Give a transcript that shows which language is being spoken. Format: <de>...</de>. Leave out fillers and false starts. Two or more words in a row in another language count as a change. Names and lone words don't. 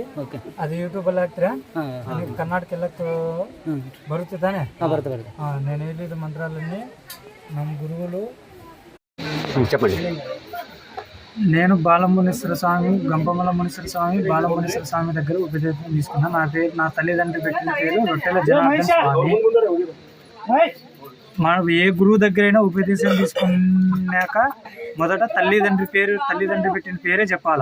<kn>ಅದು ಯೂಟ್ಯೂಬಲ್ಲಿ ಹಾಕ್ತೀರಾ? ಕರ್ನಾಟಕ ಎಲ್ಲ ಬರುತ್ತೆ ತಾನೆ? ಬರುತ್ತೆ.</kn> <te>నేను ಹೇಳಿದ మంత్రాలన్నీ ನಮ್ಮ గురువులు చెప్పండి. నేను బాలమునీశ్వర స్వామి గంపమల మునీశ్వర స్వామి బాలమునీశ్వర స్వామి దగ్గర ఉపదేశం తీసుకున్నా. నా తల్లిదండ్రులు పెట్టిన పేరు రొట్టెల జనార్దన్ స్వామి. మనం ఏ గురువు దగ్గరైనా ఉపదేశం తీసుకున్నాక మొదట తల్లిదండ్రి పెట్టిన పేరే చెప్పాలా.</te>